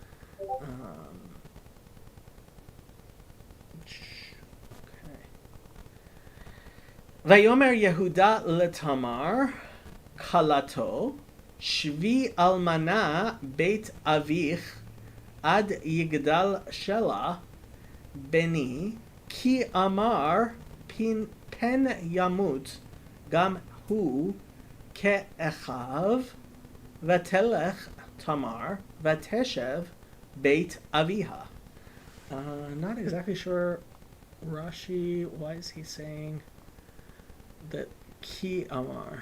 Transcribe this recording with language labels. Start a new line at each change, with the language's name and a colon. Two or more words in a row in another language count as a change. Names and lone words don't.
Hebrew: ויאמר יהודה לתמר כלתו שבי אלמנה בית אביך עד יגדל שלה בני כי אמר פן ימות גם הוא כאחיו ותלך תמר ותשב בית אביה.
English: Not exactly sure, Rashi, why is he saying that
Hebrew: כי אמר?